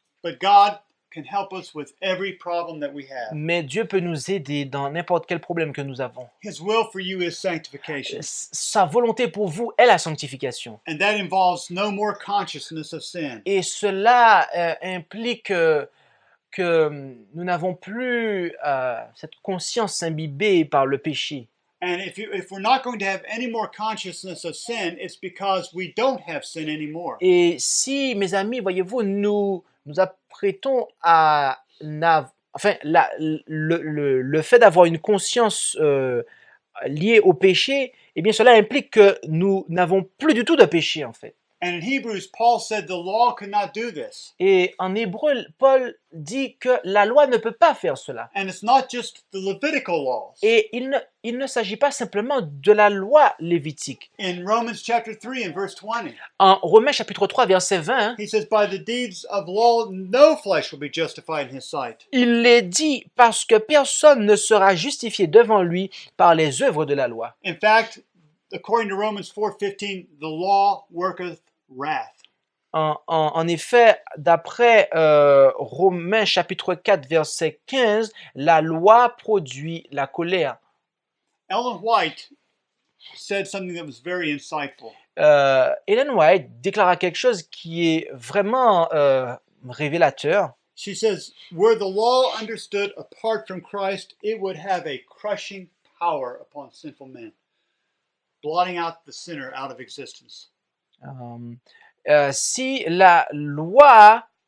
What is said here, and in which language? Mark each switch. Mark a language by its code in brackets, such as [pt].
[en] But God can help us with every problem that we have. [fr] Mais Dieu peut nous aider dans n'importe quel problème que nous avons. [en] His will for you is sanctification. [fr] Sa volonté pour vous est la sanctification. [en] And that involves no more consciousness of sin. [fr] Et cela implique que nous n'avons plus cette conscience imbibée par le péché. [en] And if we're not going to have any more consciousness of sin, it's because we don't have sin anymore. [fr] Et si, mes amis, voyez-vous, nous apprêtons à... le fait d'avoir une conscience liée au péché, eh bien cela implique que nous n'avons plus du tout de péché, en fait. [en] And in Hebrews, Paul said the law could not do this. [fr] Et en hébreu, Paul dit que la loi ne peut pas faire cela. [en] And it's not just the Levitical laws. [fr] Et il ne s'agit pas simplement de la loi lévitique. [en] In Romans chapter 3 and verse 20, [fr] En Romains chapitre 3, verset 20, [en] he says, by the deeds of law, no flesh will be justified in his sight. [fr] il est dit parce que personne ne sera justifié devant lui par les œuvres de la loi. [en] In fact, according to Romans 4:15, the law worketh wrath. [fr] En effet, d'après Romains chapitre 4, verset 15, la loi produit la colère. [en] Ellen White said something that was very insightful. [fr] Ellen White déclara quelque chose qui est vraiment révélateur. [en] She says, were the law understood apart from Christ, it would have a crushing power upon sinful men, blotting out the sinner out of existence. [fr] Si la loi...